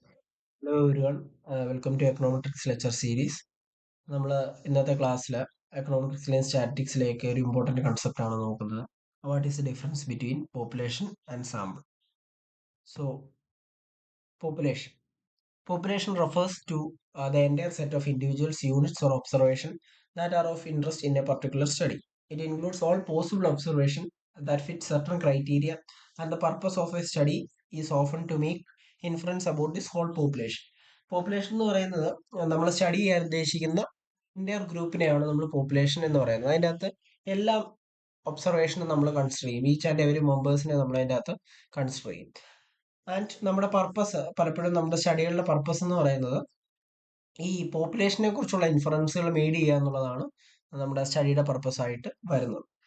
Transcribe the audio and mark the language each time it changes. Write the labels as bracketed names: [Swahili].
[English] Hello everyone, welcome to econometrics lecture series. [Malayalam] നമ്മൾ ഇന്നത്തെ ക്ലാസ്സിൽ എക്കണോമെട്രിക്സിലെയും സ്റ്റാറ്റിക്സിലേക്ക് ഒരു ഇമ്പോർട്ടൻറ്റ് കൺസെപ്റ്റ് ആണ് നോക്കുന്നത്. [English] What is the difference between population and sample? So population population refers to the entire set of individuals, units, or observation that are of interest in a particular study. It includes all possible observation that fit certain criteria, and the purpose of a study is often to make inference about this whole population. [Malayalam] Population എന്ന് പറയുന്നത് നമ്മൾ study ചെയ്യാൻ ഉദ്ദേശിക്കുന്ന ഇന്ത്യർ ഗ്രൂപ്പിനെയാണ് നമ്മൾ population എന്ന് പറയുന്നത്. അതിൻ്റെ അകത്ത് എല്ലാ ഒബ്സർവേഷനും നമ്മൾ കൺസിഡർ ചെയ്യും. ഈച്ച് ആൻഡ് എവരി മെമ്പേഴ്സിനെ നമ്മൾ അതിൻ്റെ അകത്ത് കൺസിഡർ ചെയ്യും. ആൻഡ് നമ്മുടെ പർപ്പസ്, പലപ്പോഴും നമ്മുടെ സ്റ്റഡികളുടെ പർപ്പസ് എന്ന് പറയുന്നത് ഈ പോപ്പുലേഷനെ കുറിച്ചുള്ള ഇൻഫറൻസുകൾ മെയ്ഡ് ചെയ്യുക എന്നുള്ളതാണ് നമ്മുടെ സ്റ്റഡിയുടെ പർപ്പസ് ആയിട്ട് വരുന്നത്.